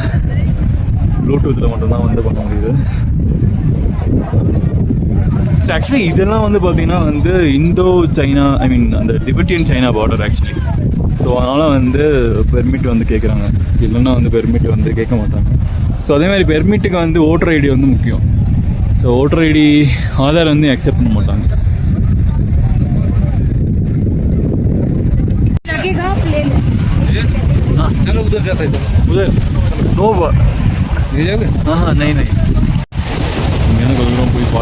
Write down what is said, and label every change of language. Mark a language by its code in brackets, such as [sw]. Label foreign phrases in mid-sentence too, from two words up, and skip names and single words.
[ta] ப்ளூடூத்தில் மட்டும்தான் வந்து பண்ண முடியுது. [en] so actually [ta] இதெல்லாம் வந்து பார்த்தீங்கன்னா வந்து இந்தோ சைனா அந்த [en] Tibetan China border [ta] ஆக்சுவலி. ஸோ அதனால் வந்து பெர்மிட் வந்து கேட்குறாங்க. இல்லைன்னா வந்து பெர்மிட் வந்து கேட்க மாட்டாங்க. ஸோ அதே மாதிரி பெர்மிட்டுக்கு வந்து [en] voter ID [ta] வந்து முக்கியம். [en] so voter ID [ta] ஆதார் வந்து அக்செப்ட் பண்ண மாட்டாங்க. [hi] चलो उधर जाते हैं. उधर नो हाँ नहीं मैंने कोई